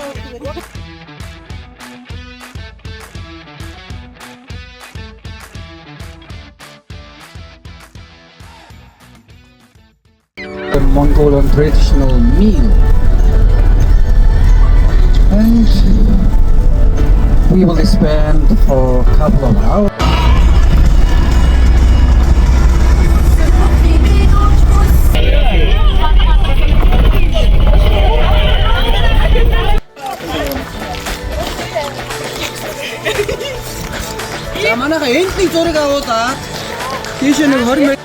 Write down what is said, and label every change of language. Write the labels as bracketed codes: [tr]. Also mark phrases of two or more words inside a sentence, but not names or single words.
[en] The Mongolian traditional meal, and we will spend for a couple of hours. [mn] За манайха энд нэг зураг авуулаад тийш нэг 20 м.